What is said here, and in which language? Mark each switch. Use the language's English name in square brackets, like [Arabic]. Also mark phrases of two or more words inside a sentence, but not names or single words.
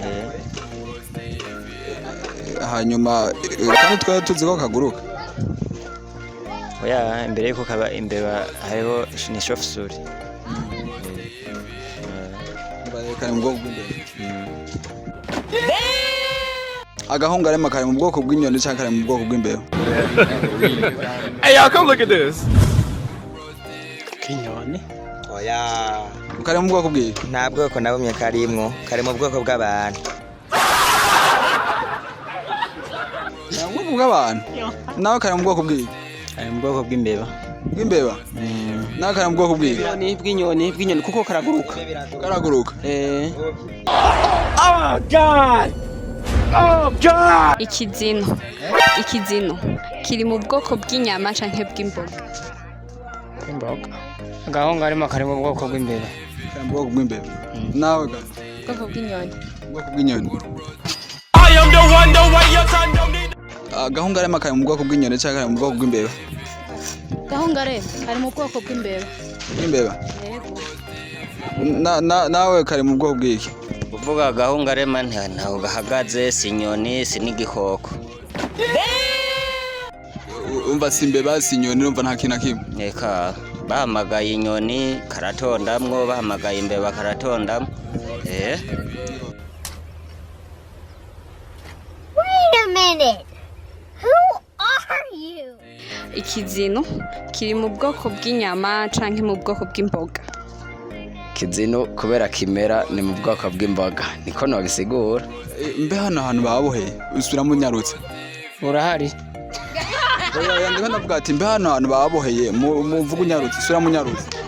[Rundi] Hanyuma kandi twari tuzi ko kaguruka. Oya imbere yuko kaba imbeba hariho ni chauve-souris. Kari mu bwoko bw'imbeba. Agahungarema kari mu bwoko bw'inyoni cyangwa kari mu bwoko bw'imbeba? [English] Hey y'all, come look at this. [Rundi] Kinyoni? Oya. Kari mu bwoko bw'iki? Nta bwoko na bumwe karimwo, kari mu bwoko bw'abantu. Mu bwoko bw'abantu? Nawe kari mu bwoko bw'iki? Kari mu bwoko bw'imbeba. Bw'imbeba? Nawe kari mu bwoko bw'iki? Bw'inyoni kuko karaguruka. Karaguruka? [English] Oh god! Oh god! [Rundi] Ikizino kiri mu bwoko bw'inyama canke bw'imboga? Imboga. Agahungarema kari mu bwoko bw'imbeba. Kari mu bwoko bw'imbeba? Nawe kari? Bwoko bw'inyoni. Bwoko bw'inyoni? [English] I am the one, the way your son don't need. [Rundi] Agahungarema kari mu bwoko bw'inyoni cyangwa kari mu bwoko bw'imbeba? Gahungarema kari mu bwoko bw'imbeba. Bw'imbeba? Yego. Nawe kari mu bwoko bw'iki? Uvuga agahungarema ntaho gahagaze, si inyoni, si n'igikoko. Umva si imbeba si inyoni urumva nta kintu na kimwe? Eka bahamagaye inyoni karatondamwo, bahamagaye imbeba karatondamwo. [English] Wait a minute. Who are you? [Rundi] Ikizino kiri mu bwoko bw'inyama canke mu bwoko bw'imboga? Ikizino kubera kimera ni mu bwoko bw'imboga. Niko nobisigura. Mbe hano hantu bahaboheye usubira mu nyarutse? Urahari? Oya ndiko ndavuga ati mbe hano hantu bahaboheye muvuga unyarutse usubira mu nyarutse?